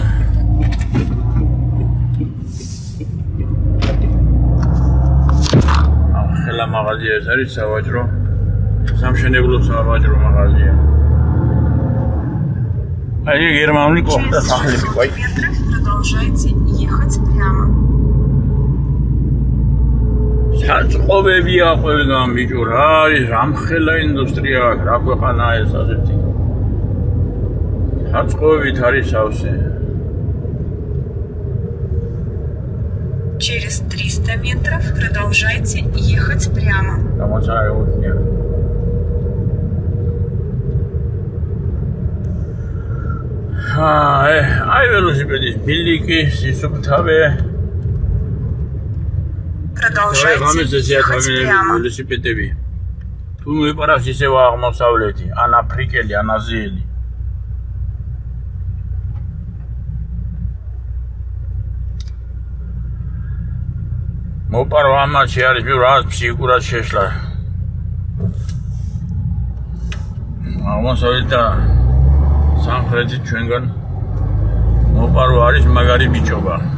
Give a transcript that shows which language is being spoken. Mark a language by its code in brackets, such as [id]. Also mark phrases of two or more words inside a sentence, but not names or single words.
[ka] ხელა მაღაზია ეს არის სავაჭრო. სამშენებლო სავაჭრო მაღაზია. აი გერმანული კოხტა [ru] Через [ka] სახლები, [ru] 600 [ka] ვაი. [ru] метров продолжайте ехать прямо. [ka] საწყობებია ყველგან ბიჭო რა არის რამხელა ინდუსტრია აქვს რა ქვეყანაა ეს ასეთი საწყობებით არის სავსე [ru] Через 300 метров продолжайте ехать прямо. [ka] გამოცანებულია აი ველოსიპედის ბილიკი სისუფთავე [ru] Продолжайте ехать прямо. [ka] ველოსიპედები თუ მოიპარავს ისევ აღმოსავლეთი ან აფრიკელი ან აზიელი მოპარო ამაში არის რაღაც ფსიქიკურად შეშლა აღმოსავლეთ და სამხრეთი ჩვენგან მოპარო არის მაგარი ბიჭობა